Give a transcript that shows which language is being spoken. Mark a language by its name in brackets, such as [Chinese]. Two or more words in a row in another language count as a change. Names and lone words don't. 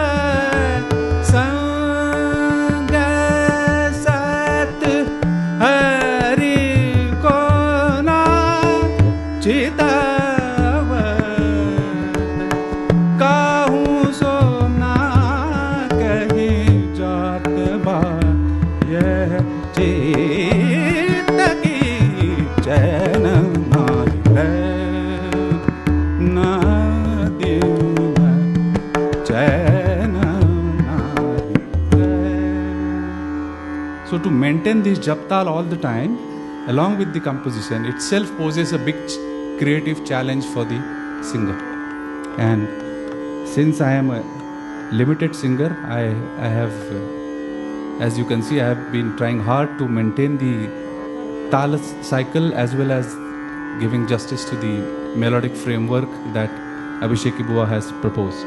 [Hindi] संग सत हरि को ना चितावत काहू सो ना कहीं जात बा यह चेत की चैन नाहि है ना दिन चैन नाहि है. [English] So to maintain this japtal all the time, along with the composition, itself poses a big creative challenge for the singer. And since I am a limited singer, I have, as you can see, I have been trying hard to maintain the tal cycle as well as giving justice to the melodic framework that Abhisheki Bua has proposed.